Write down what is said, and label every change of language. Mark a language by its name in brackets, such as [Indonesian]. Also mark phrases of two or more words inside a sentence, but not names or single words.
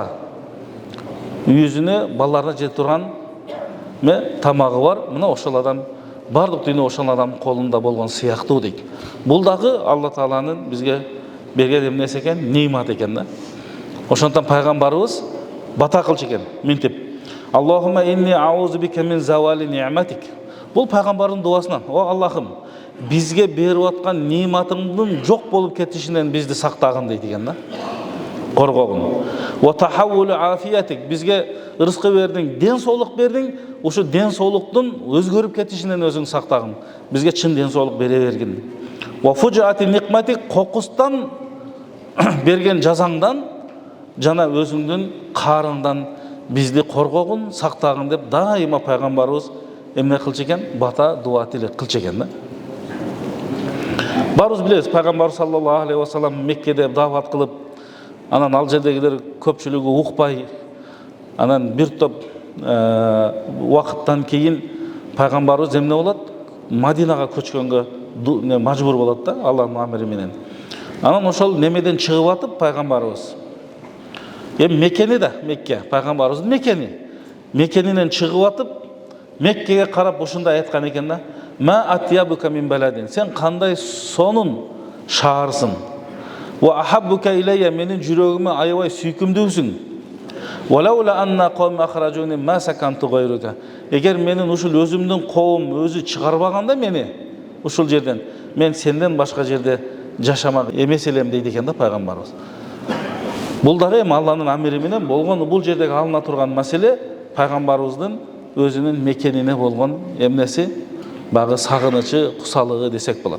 [Kyrgyz] Үйүзүнө, балдарына жете турган тамагы бар. Мына ошол адам бардык дүйнө ошол адамдын колунда болгон сыяктуу дейт. Бул дагы Алла Тааланын бизге берген эмнеси экен? Немат экен да. Ошондон пайгамбарыбыз бата кылчу экен, минтип: [Arabic] "اللهم إني أعوذ بك من زوال نعمتك." [Kyrgyz] Бул пайгамбардын дуасынан: "О Аллахым, бизге берип аткан нематыңдын жок болуп кетишинен бизди сактагын" дейт экен да. Коргогун. [Arabic] "وتحول عافيتك", [Kyrgyz] бизге ырыскы бердиң, ден соолук бердиң, ушу ден соолуктун өзгөрүп кетишинен өзүң сактагын. Бизге чын ден соолук бере бергин. [Arabic] "وفجاءة نقمتك", [Kyrgyz] кокустан берген жазаңдан жана өзүңдүн каарыңдан бизди коргогун, сактагын деп дайыма пайгамбарыбыз эмне кылчу экен? Бата, дуа, тилек кылчу экен да. Барыбыз билебиз, пайгамбар [Arabic] صلى الله عليه وسلم [Kyrgyz] Меккеде дават кылып, анан ал жердегилер көпчүлүгү укпай, анан бир топ убакыттан кийин пайгамбарыбыз эмне болот? Мадинага көчкөнгө мажбур болот да, Аллахтын амри менен. Анан ошол немеден чыгып атып пайгамбарыбыз, Меккени да, Мекке, пайгамбарыбыздын мекени. Мекенинен чыгып атып, Меккеге карап ушундай айткан экен да: [Arabic] "ما أطيبك من بلد", [Kyrgyz] сен кандай сонун шаарсың. [Arabic] "وأحبك إلي", [Kyrgyz] менин жүрөгүмө аябай сүйкүмдүүсүң. [Arabic] "ولولا أن قومي أخرجوني ما سكنت غيرك", [Kyrgyz] эгер менин ушул өзүмдүн коом өзү чыгарбаганда мени ушул жерден, мен сенден башка жерде жашамак эмес элем дейт экен да пайгамбарыбыз. Бул дагы эми Алланын амри менен болгон, бул жердеги алына турган маселе пайгамбарыбыздын өзүнүн мекенине болгон эмнеси, багы сагынычы, кусалыгы десек болот.